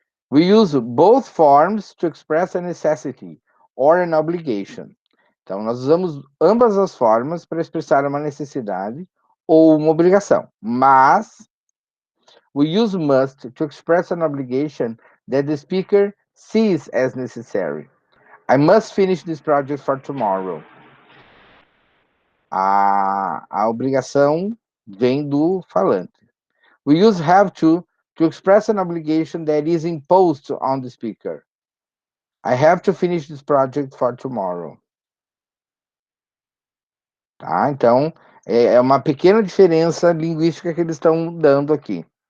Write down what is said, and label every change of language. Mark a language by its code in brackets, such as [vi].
[en] We use both forms to express a necessity or an obligation. [pt] Então, nós usamos ambas as formas para expressar uma necessidade ou uma obrigação. [en] Mas, we use must to express an obligation that the speaker sees as necessary. I must finish this project for tomorrow. [pt] A obrigação vem do falante. [en] We use have to express an obligation that is imposed on the speaker. I have to finish this project for tomorrow. [pt] Tá? Então, é uma pequena diferença linguística que eles estão dando aqui.